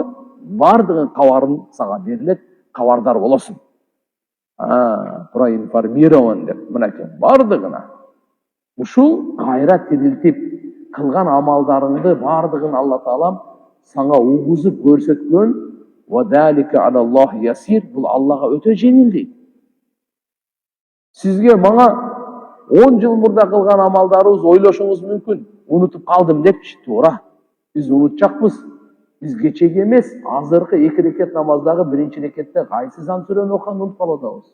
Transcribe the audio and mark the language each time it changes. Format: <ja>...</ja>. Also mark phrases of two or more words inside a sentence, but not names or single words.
<ky>Бардыгын кабарын сага берилет, кабардар болосуң. Проинформирован деп мынакей бардыгына. Ушул кайра тирилтип кылган амалдарыңды бардыгын Алла Таалам сага угузуп көрсөткөн.</ky> <ar>وذلك على الله يسير.</ar> <ky>Бул Аллага өтө жеңил дейт. Сизге мага 10 жыл мурда кылган амалдарыбыз ойлошуңуз мүмкүн. Унутуп калдым депчи, туура. Биз унутчакпыз. Биз кечеги эмес, азыркы 2 рекет намаздагы 1-чи рекетте кайсы зам сүрөнү окуганды унутуп калып атабыз.</ky>